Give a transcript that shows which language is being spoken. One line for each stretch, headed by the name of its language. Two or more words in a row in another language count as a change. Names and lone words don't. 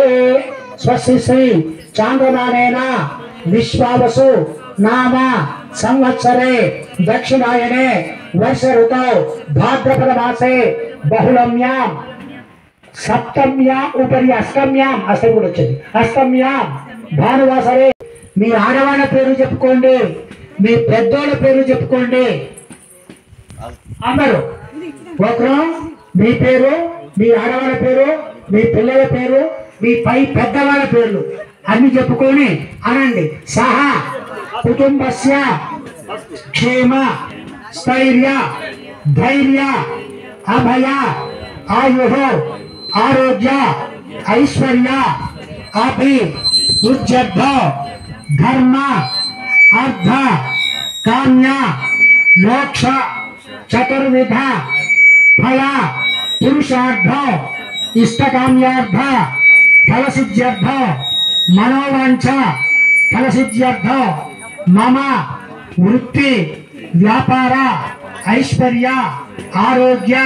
Sanskrit: स्वस्ति श्री चांद्रमानेन विश्वावसु नाम संवत्सरे दक्षिणायने वर्ष ऋतौ भाद्रपद मासे बहुलम्यां सप्तम्यां उपरि अष्टम्यां अष्टम्यां भानुवासरे
Telugu: మీ ఆడవాళ్ళ పేరు చెప్పుకోండి మీ పెద్దోళ్ళ పేరు చెప్పుకోండి అందరూ ఒకరు మీ పేరు మీ ఆడవాళ్ళ పేరు మీ పిల్లల పేరు మీ పై పెద్దవాళ్ళ పేర్లు అన్ని చెప్పుకొని అనండి
Sanskrit: సహా కుటుంబస్య క్షేమ స్థైర్య ధైర్య అభయ ఆయుః ఆరోగ్య ఐశ్వర్య అభివృద్ధ్యర్థ धर्म अर्थ काम्य मोक्ष चतुर्विध फल पुरुषार्थ इष्टकाम्यार्थ फल सिद्ध्यर्थ मनोवांछ फल सिद्ध्यर्थ मम वृत्ति व्यापार ऐश्वर्य आरोग्य